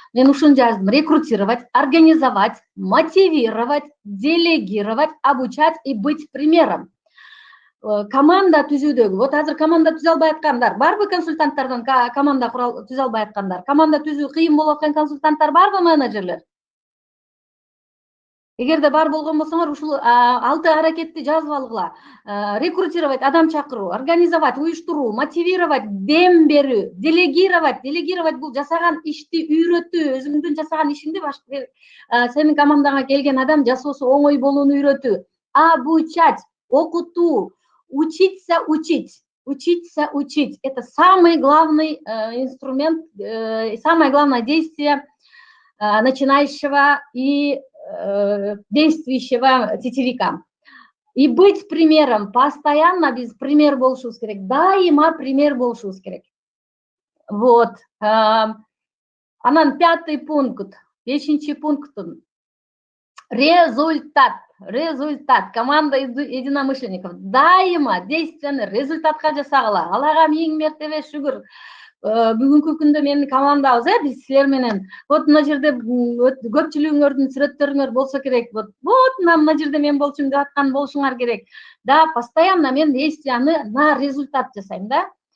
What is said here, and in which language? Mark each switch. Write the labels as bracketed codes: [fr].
[ky] Мен ушуну жаздым: [ru] рекрутировать, организовать, мотивировать, делегировать, обучать и быть примером. [ky] Команда түзүүдөгү, вот азыр команда түзө албай аткандар барбы? Консультанттардан команда түзө албай аткандар, команда түзүү кыйын болуп аткан консультанттар барбы? Менеджерлер? Эгерде бар болгон болсоңор, ушул 6 аракетти жазып алгыла. Рекрутировать, адам чакыруу, организовать, уюштуруу, мотивировать, дем берүү, делегировать. Делегировать бул жасаган ишти үйрөтүү, өзүңдүн жасаган ишиңди сенин командаңа келген адам жасоосу оңой болууну үйрөтүү. [ru] Обучать, окутуу, учиться учить. Учиться учить. Это самый главный инструмент, самое главное действие начинающего и действующего сетевика. И быть примером. Постоянно без пример [ky] болушубуз керек. Дайыма пример болушубуз керек. Вот. Анан 5-й пункт. 5-чи пунктун. Результат. Результат. [ru] Команда единомышленников. [ky] Дайыма действияны результатка жасагыла. Аллага 1000 мертебе шүгүр. Бүгүнкү күндө менин командабыз, биз силер менен. Вот мына жерде көпчүлүгүңөрдүн сүрөттөрүңөр болсо керек. Вот мына жерде мен болчумун деп аткан болушуңар керек. Да, постоянно мен действияны [ru] на результат [ky] жасайм да.